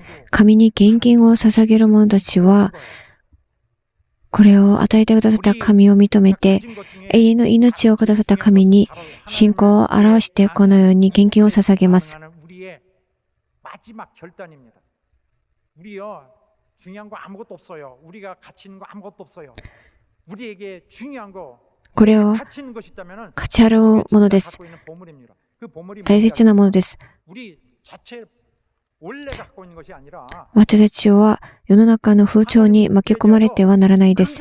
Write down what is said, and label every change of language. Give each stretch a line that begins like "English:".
Japanese: 神に献金を捧げる者たちは、これを与えてくださった神を認めて、永遠の命をくださった神に信仰を表してこのように献金を捧げます。
Korean: 우리의 마지막 결단입니다. 우리요 중요한 거 아무것도 없어요. 우리가 가치 있는 거 아무것도 없어요. 우리에게 중요한 거
Japanese: これを
Korean: 가치 있는 것이 있다면은
Japanese: 価値あるものです。
Korean: 갖고 있는 보물입니다. 그 보물이
Japanese: 大切なものです。
Korean: 우리 자체 원래가 갖고 있는 것이 아니라
Japanese: 私たちは世の中の風潮に巻き込まれてはならないです。